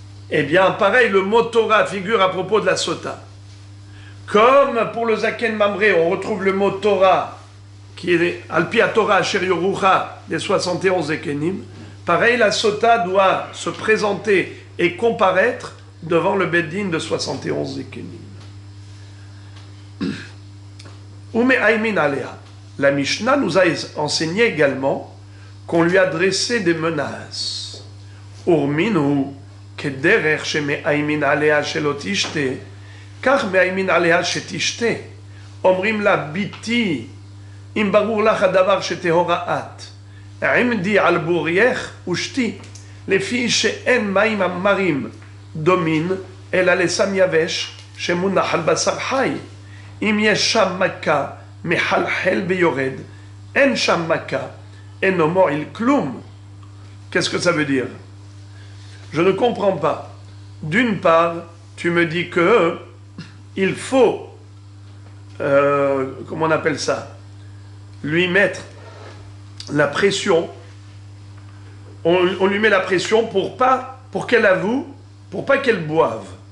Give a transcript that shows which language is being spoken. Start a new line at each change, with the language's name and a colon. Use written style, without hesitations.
French: Eh bien, pareil, le mot Torah figure à propos de la Sota. Comme pour le Zaken Mamré, on retrouve le mot Torah, qui est
Hebrew: Al-Pi Torah Asher Yorucha
French: des 71 Ekenim, pareil, la Sota doit se présenter et comparaître devant le Beddin de 71 Ekenim.
Hebrew: Ume Aimin Alea.
French: La Mishnah nous a enseigné également qu'on lui adressait des menaces.
Hebrew: Urminu, kederech sheme Aimin Alea shelo tishte, כך מאיימין עליה שתשתה, אומרים לה ביתי, אם ברור לך הדבר שטהורה את, עמדי על בורייך ושתי, לפי שאין מים המרים דומין, אלא לסם יבש שמונח על בשר חי. אם יש שם מכה מחלחל ויורד, אין שם מכה, אינו מועיל כלום.
French: Qu'est-ce que ça veut dire? Je ne comprends pas. D'une part, tu me dis que il faut, comment on appelle ça, lui mettre la pression, on lui met la pression pour qu'elle avoue, pour pas qu'elle boive.